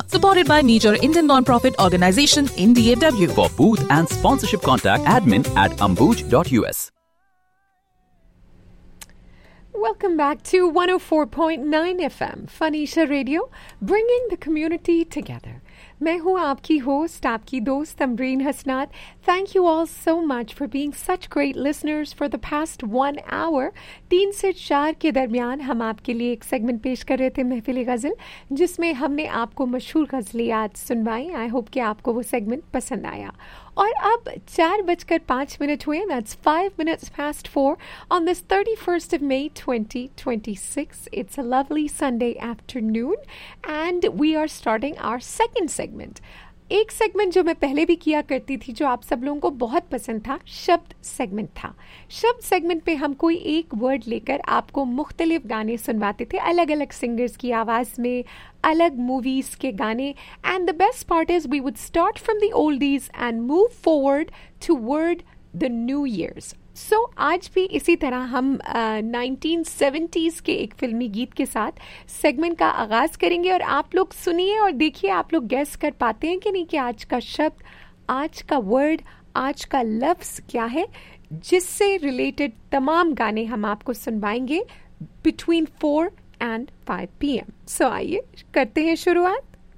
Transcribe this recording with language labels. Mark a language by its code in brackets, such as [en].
[en] Supported by major Indian non-profit organization in DFW. For booth and sponsorship content, admin@ambuj.us. Welcome back to 104.9 FM, Fanisha Radio, bringing the community together. [ur] میں ہوں آپکی host, آپکی دوست، امرین حسنات۔ [en] Thank you all so much for being such great listeners for the past 1 hour. [ur] تین سے چار کے درمیان، ہم آپکے لیے ایک سیگمنٹ پیش کر رہے تھے، محفلِ غزل، جسمیں ہم نے آپکو مشہور غزلیات سنوائی۔ [en] I hope [ur] کہ آپکو وہ segment پسند آیا۔ Aur ab 4:05 hue, [en] that's 5 minutes past 4, on this 31st of May 2026. It's a lovely Sunday afternoon and we are starting our second segment. [ur] ایک سیگمنٹ جو میں پہلے بھی کیا کرتی تھی، جو آپ سب لوگوں کو بہت پسند تھا، شبد سیگمنٹ تھا۔ شبد segment پے ہم کوئی ایک word لیکر آپکو مختلف گانے سنواتے تھے، الگ-الگ singers کی آواز میں، الگ movies کے گانے۔ [en] And the best part is we would start from the oldies and move forward toward the new years. [ur] So، آج بھی اسی طرح ہم 1970s کے ایک فلمی گیت کے ساتھ segment کا آغاز کریں گے اور آپ لوگ سنیے اور دیکھیے آپ لوگ guess کر پاتے ہیں کہ نہیں کہ آج کا شبد، آج کا word، آج کا لفظ کیا ہے جس سے related تمام گانے ہم آپکو سنوائیں گے [en] between 4 and 5 p.m. [ur] So، آئیے کرتے ہیں شروعات۔